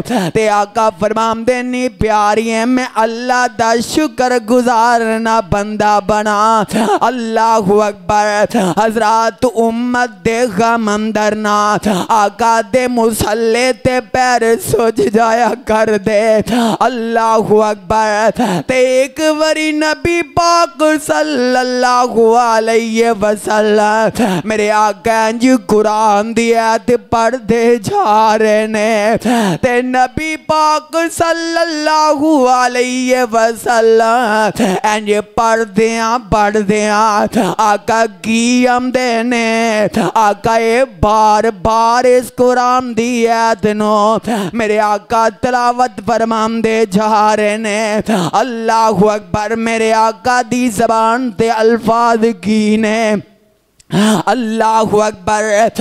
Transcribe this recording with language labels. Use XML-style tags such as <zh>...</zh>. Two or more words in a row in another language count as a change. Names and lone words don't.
<pa>ਤੇ ਆਕਾ ਫ਼ਰਮਾਂਦੇ ਨੀ ਪਿਆਰਿਏ ਮੈਂ ਅੱਲਾਹ ਦਾ ਸ਼ੁਕਰ ਗੁਜ਼ਾਰ ਨਾ ਬੰਦਾ ਬਣਾਂ।</pa> <ar>الله أكبر.</ar> <pa>ਹਜ਼ਰਤ ਉੱਮਤ ਦੇ ਗ਼ਮ ਅੰਦਰ ਨਾ ਆਕਾ ਦੇ ਮੁਸੱਲੇ ਤੇ ਪੈਰ ਸੁੱਜ ਜਾਇਆ ਕਰ ਦੇ।</pa> <ar>الله أكبر.</ar> <pa>ਤੇ ਇੱਕ ਵਾਰੀ ਨਬੀ ਪਾਕ</pa> <ar>صلى الله عليه وسلم</ar> <pa>ਮੇਰੇ ਆਕਾ ਜੀ ਕੁਰਾਨ ਦੀ ਆਇਤ ਪੜ੍ਹਦੇ ਜਾ ਰਹੇ ਨੇ ਤੇ ਨਬੀ ਪਾਕ</pa> <ar>صلى الله عليه وسلم</ar> <pa>ਇੰਜ ਪੜ੍ਹਦਿਆਂ ਆਕਾ ਕੀ ਆਂਦੇ ਨੇ ਆਕਾ ਯੇ ਬਾਰ ਬਾਰ ਇਸ ਕੁਰਾਨ ਦੀ ਆਇਤ ਨੂੰ ਮੇਰੇ ਆਕਾ ਤਿਲਾਵਤ ਫ਼ਰਮਾਂਦੇ ਜਾ ਰਹੇ ਨੇ।</pa> <ar>الله أكبر.</ar> <pa>ਮੇਰੇ ਆਕਾ ਦੀ ਜ਼ਬਾਨ ਤੇ ਅਲਫ਼ਾਜ਼ ਕੀ ਨੇ</pa> <ar>الله أكبر.</ar>